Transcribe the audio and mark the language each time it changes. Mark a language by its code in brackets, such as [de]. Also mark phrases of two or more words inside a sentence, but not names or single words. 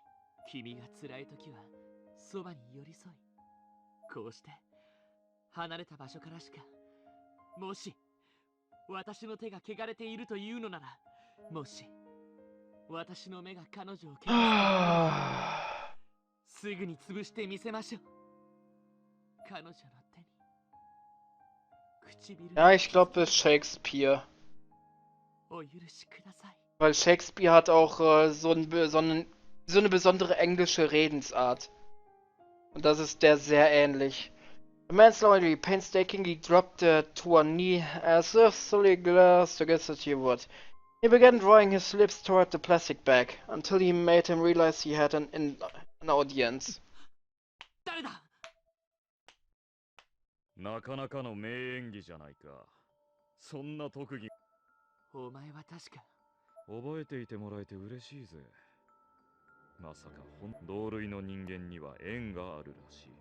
[ja] 君が辛い時はそばに寄り添い、こうして離れた場所からしか、もし私の手が汚れているというのなら、もし私の目が彼女を汚しているのなら、すぐに潰してみせましょう。彼女の手に唇。 [de] Ja, ich glaube, es ist Shakespeare. [ja] お許しください。 [de] Weil Shakespeare hat auch so eine besondere englische Redensart. Und das ist der sehr ähnlich. [en] The man slowly, painstakingly dropped to one knee as if slowly glanced against he would. He began drawing his lips toward the plastic bag until he made him realize he had an audience. [ja] 誰だ。なかなかの名演技じゃないか。そんな特技。お前は確か。覚えていてもらえて嬉しいぜ。まさか同類の人間には縁があるらしい。